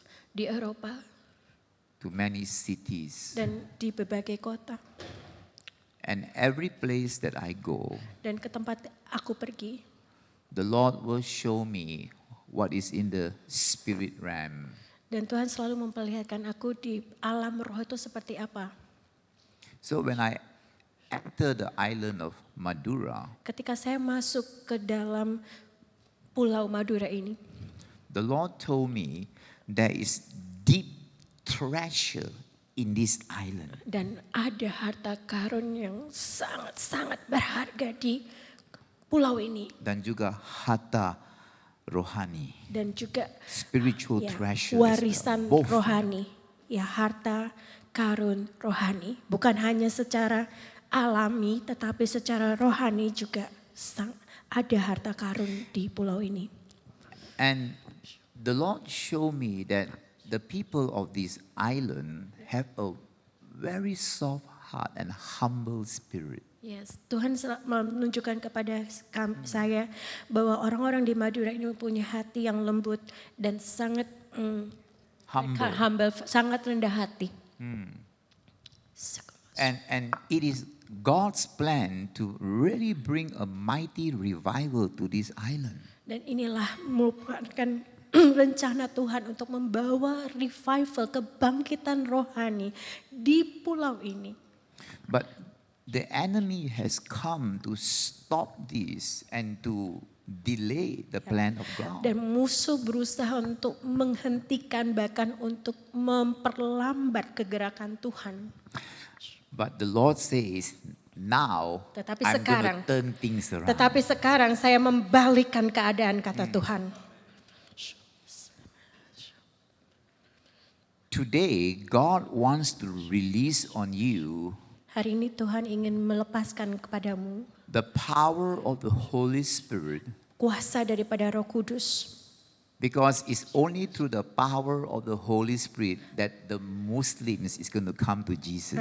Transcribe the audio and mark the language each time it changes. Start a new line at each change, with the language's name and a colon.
Indonesian: di Eropa,
English: to many cities.
Indonesian: dan di berbagai kota.
English: And every place that I go,
Indonesian: Dan ke tempat aku pergi,
English: the Lord will show me what is in the spirit realm.
Indonesian: dan Tuhan selalu memperlihatkan aku di alam roh itu seperti apa.
English: So when I enter the island of Madura,
Indonesian: Ketika saya masuk ke dalam Pulau Madura ini,
English: the Lord told me there is deep treasure in this island.
Indonesian: dan ada harta karun yang sangat-sangat berharga di pulau ini. Dan juga harta rohani, Dan juga
English: spiritual
Indonesian: ya,
English: treasure.
Indonesian: warisan
English: Both.
Indonesian: rohani, ya harta karun rohani, bukan hanya secara alami tetapi secara rohani juga ada harta karun di pulau ini.
English: And the Lord showed me that the people of this island have a very soft heart and humble spirit.
Indonesian: Yes, Tuhan menunjukkan kepada saya bahwa orang-orang di Madura ini mempunyai hati yang lembut dan sangat humble, sangat rendah hati.
English: And it is God's plan to really bring a mighty revival to this island.
Indonesian: Dan inilah merupakan rencana Tuhan untuk membawa revival, kebangkitan rohani di pulau ini.
English: But the enemy has come to stop this and to delay the plan of God.
Indonesian: Dan musuh berusaha untuk menghentikan, bahkan untuk memperlambat kegerakan Tuhan.
English: But the Lord says, now
Indonesian: Tetapi
English: I'm going
Indonesian: sekarang,
English: to turn things around.
Indonesian: Tetapi sekarang saya membalikkan keadaan, kata Tuhan.
English: Today, God wants to release on you
Indonesian: Hari ini Tuhan ingin melepaskan kepadamu
English: the power of the Holy Spirit,
Indonesian: kuasa daripada Roh Kudus.
English: because it's only through the power of the Holy Spirit that the Muslims is going to come to Jesus.